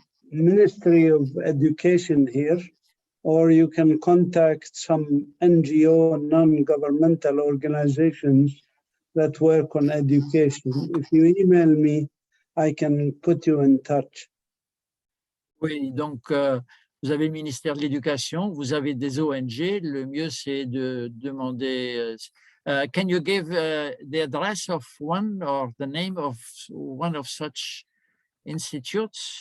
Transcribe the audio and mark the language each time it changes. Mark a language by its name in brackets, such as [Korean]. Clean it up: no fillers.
[English] Ministry of Education here, or you can contact some NGO, non-governmental organizations that work on education. If you email me, I can put you in touch. [French] Oui, donc vous avez le ministère de l'Éducation, vous avez des ONG, le mieux c'est de demander. [English] Can you give the address of one or the name of one of such institutions?